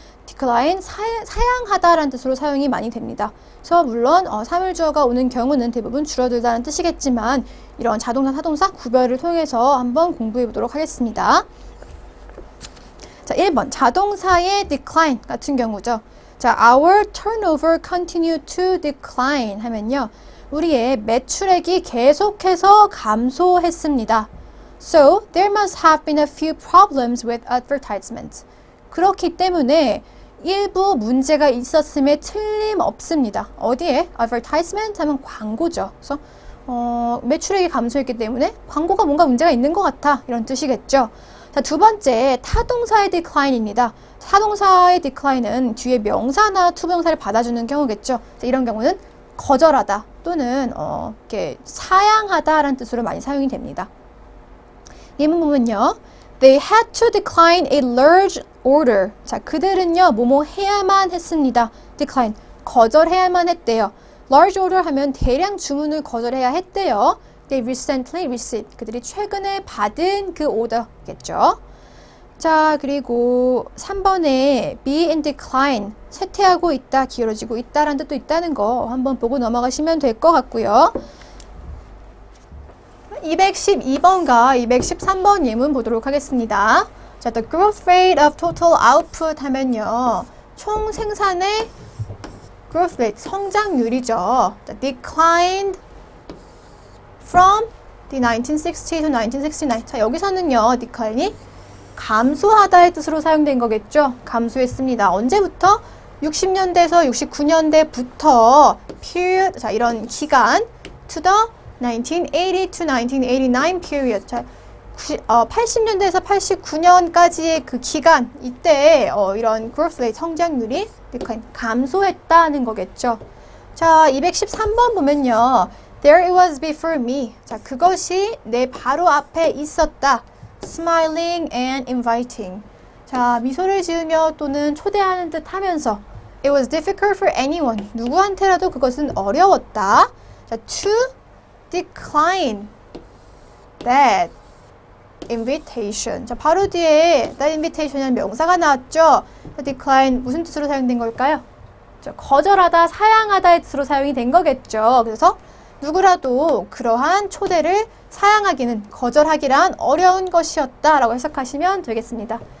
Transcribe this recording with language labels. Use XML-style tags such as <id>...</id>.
<ko>decline, 사양하다라는 뜻으로 사용이 많이 됩니다. 그래서 물론 사물주어가 오는 경우는 대부분 줄어들다는 뜻이겠지만 이런 자동사, 타동사 구별을 통해서 한번 공부해 보도록 하겠습니다. 자, 1번 자동사의 decline 같은 경우죠. 자, our turnover continue to decline 하면요. 우리의 매출액이 계속해서 감소했습니다.</ko> <en>So, there must have been a few problems with advertisements.</en> <ko>그렇기 때문에 일부 문제가 있었음에 틀림없습니다. 어디에? advertisement 하면 광고죠. 그래서 매출액이 감소했기 때문에 광고가 뭔가 문제가 있는 것 같아. 이런 뜻이겠죠. 자, 두 번째, 타동사의 decline입니다. 타동사의 decline은 뒤에 명사나 투부정사를 받아주는 경우겠죠. 자, 이런 경우는 거절하다 또는 이렇게 사양하다라는 뜻으로 많이 사용이 됩니다. 예문 보면요.</ko> <en>They had to decline a large order.</en> <ko>자, 그들은요, 뭐뭐 해야만 했습니다. decline, 거절해야만 했대요. large order 하면 대량 주문을 거절해야 했대요.</ko> <en>They recently received.</en> <ko>그들이 최근에 받은 그 오더겠죠. 자, 그리고 3번에 be in decline, 쇠퇴하고 있다, 기울어지고 있다라는 뜻도 있다는 거 한번 보고 넘어가시면 될 것 같고요. 212번과 213번 예문 보도록 하겠습니다.</ko> <en>자, the growth rate of total output 하면요.</en> <ko>총 생산의 growth rate, 성장률이죠.</ko> <en>자, declined from the 1960 to 1969. 자, 여기서는요.</en> <ko>decline이 감소하다의 뜻으로 사용된 거겠죠. 감소했습니다. 언제부터? 60년대에서 69년대부터 period, 자, 이런 기간</ko> <en>to the 1980 to 1989 period.</en> <ko>자, 80년대에서 89년까지의 그 기간, 이때 이런 growth rate, 성장률이 감소했다는 거겠죠. 자, 213번 보면요.</ko> <en>There it was before me.</en> <ko>자, 그것이 내 바로 앞에 있었다.</ko> <en>Smiling and inviting.</en> <ko>자, 미소를 지으며 또는 초대하는 듯 하면서</ko> <en>It was difficult for anyone.</en> <ko>누구한테라도 그것은 어려웠다.</ko> <en>자, to decline that invitation.</en> <ko>자, 바로 뒤에 that invitation이라는 명사가 나왔죠. decline 무슨 뜻으로 사용된 걸까요? 자, 거절하다, 사양하다의 뜻으로 사용이 된 거겠죠. 그래서 누구라도 그러한 초대를 사양하기는, 거절하기란 어려운 것이었다라고 해석하시면 되겠습니다.</ko>